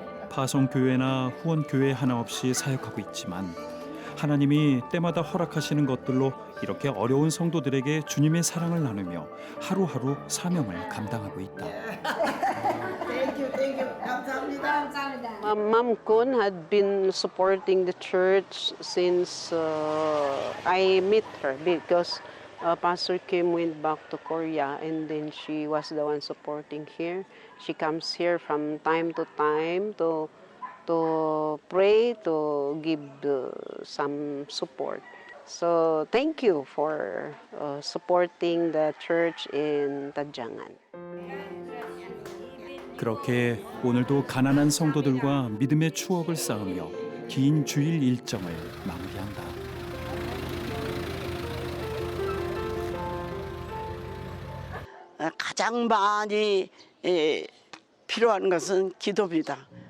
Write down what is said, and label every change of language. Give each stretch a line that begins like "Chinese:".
Korean: 파송교회나 후원교회 하나 없이 사역하고 있지만 하나님이 때마다 허락하시는 것들로 이렇게 어려운 성도들에게 주님의 사랑을 나누며 하루하루 사명을 감당하고 있다. 감사합니다.
English: Ma'am Kun had been supporting the church since I met her because Pastor Kim went back to Korea and then she was the one supporting here. She comes here from time to time to pray, to give some support. So thank you for supporting the church in Tadjangan.
Korean: 그렇게 오늘도 가난한 성도들과 믿음의 추억을 쌓으며 긴 주일 일정을 마무리한다. 가장 많이 필요한 것은 기도입니다.